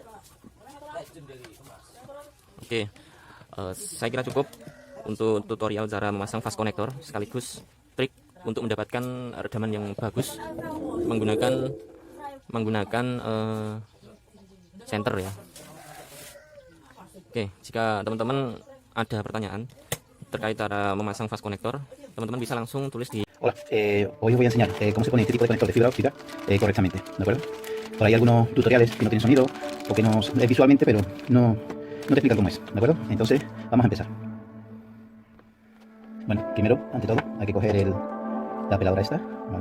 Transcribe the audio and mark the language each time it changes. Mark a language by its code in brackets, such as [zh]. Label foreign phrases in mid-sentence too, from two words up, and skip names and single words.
[id] Oke, saya kira cukup untuk tutorial cara memasang [en] fast connector [id] sekaligus trik untuk mendapatkan redaman yang bagus menggunakan senter ya. Oke, jika teman-teman ada pertanyaan terkait cara memasang [en] fast connector, [id] teman-teman bisa langsung tulis di... [es] Hola, hoy os voy a enseñar cómo se pone este tipo de conector de fibra óptica correctamente, ¿de acuerdo? por ahí algunos tutoriales que no tienen sonido o que no es visualmente, pero no te explican cómo es, ¿de acuerdo? Entonces, vamos a empezar. Bueno, primero, ante todo, hay que coger la peladora esta, ¿vale?